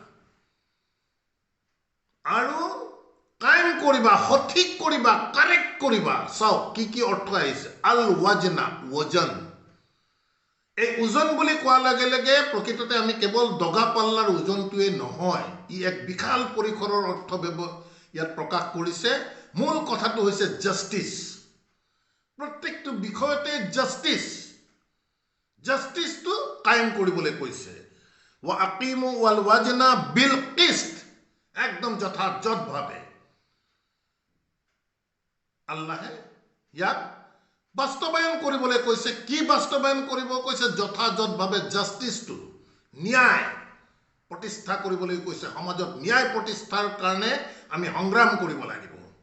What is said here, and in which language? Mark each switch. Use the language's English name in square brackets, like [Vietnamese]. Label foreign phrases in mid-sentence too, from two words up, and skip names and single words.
[Assamese] আৰু কায়েম কৰিবা সঠিক কৰিবা কাৰেক্ট কৰিবা চাও কি অৰ্থ আহিছে [Arabic] الوزن [Assamese] ওজন এই ওজন বুলি কোৱাৰ লগে লগে প্ৰকৃততে আমি কেৱল দগা পাল্লাৰ ওজনটোৱে নহয় ই এক বিশাল পৰিসৰৰ অৰ্থ ইয়াত প্ৰকাশ কৰিছে মূল কথাটো হৈছে জাস্টিস প্ৰত্যেকটো বিষয়তে জাস্টিসটো কায়েম কৰিবলৈ কৈছে [Arabic] وأقيموا الوزن بالقسط [Assamese] একদম যথাযথভাৱে আল্লাহে ইয়াক বাস্তবায়ন কৰিবলৈ কৈছে কি বাস্তবায়ন কৰিব কৈছে যথাযথভাৱে জাস্টিসটো ন্যায় প্ৰতিষ্ঠা কৰিবলৈ কৈছে সমাজত ন্যায় প্ৰতিষ্ঠাৰ কাৰণে আমি সংগ্ৰাম কৰিব লাগিব